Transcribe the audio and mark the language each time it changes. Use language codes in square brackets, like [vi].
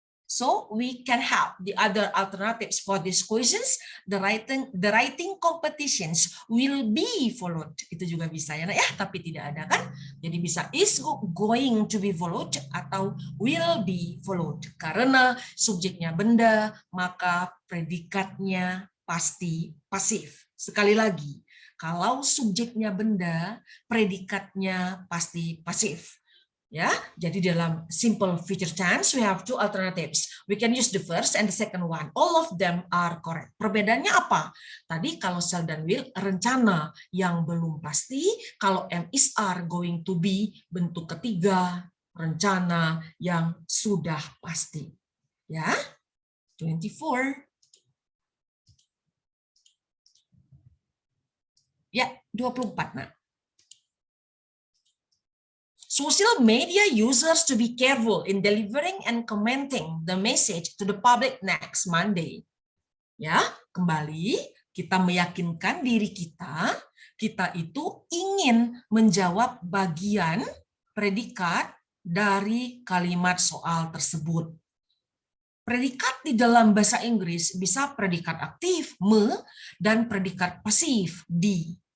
[en] So we can have the other alternatives for these questions. The writing competitions will be followed. [id] Itu juga bisa ya, tapi tidak ada kan? Jadi bisa [en] is going to be followed [id] atau [en] will be followed. [id] Karena subjeknya benda, maka predikatnya pasti pasif. Sekali lagi, kalau subjeknya benda, predikatnya pasti pasif. Ya, jadi dalam [en] simple future tense we have two alternatives. We can use the first and the second one. All of them are correct. [id] Perbedaannya apa? Tadi kalau shall dan will rencana yang belum pasti, kalau am is are going to be bentuk ketiga, rencana yang sudah pasti. Ya. 24. Ya, 24. Nah. [en] Social media users to be careful in delivering and commenting the message to the public next Monday. [id] Ya, kembali kita meyakinkan diri kita itu ingin menjawab bagian predikat dari kalimat soal tersebut. Predikat di dalam bahasa Inggris bisa predikat aktif, me, dan predikat pasif, di.